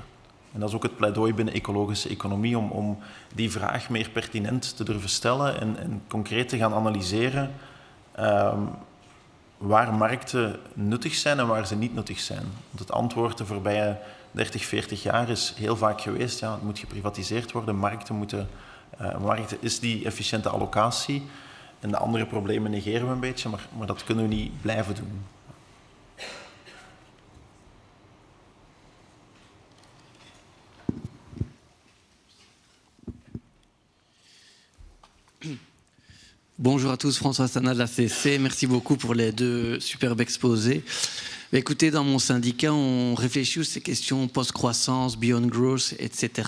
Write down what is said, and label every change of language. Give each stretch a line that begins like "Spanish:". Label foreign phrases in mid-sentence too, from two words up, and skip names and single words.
Dutch: En dat is ook het pleidooi binnen ecologische economie om die vraag meer pertinent te durven stellen en concreet te gaan analyseren waar markten nuttig zijn en waar ze niet nuttig zijn. Want het antwoord de voorbije 30, 40 jaar is heel vaak geweest, ja, het moet geprivatiseerd worden, markten is die efficiënte allocatie. En de andere problemen negeren we een beetje, maar dat kunnen we niet blijven doen.
French: Bonjour à tous, François Sana de la CSC. Merci beaucoup pour les deux superbes exposés. Écoutez, dans mon syndicat, on réfléchit sur ces questions post-croissance,
English: beyond growth,
French: etc.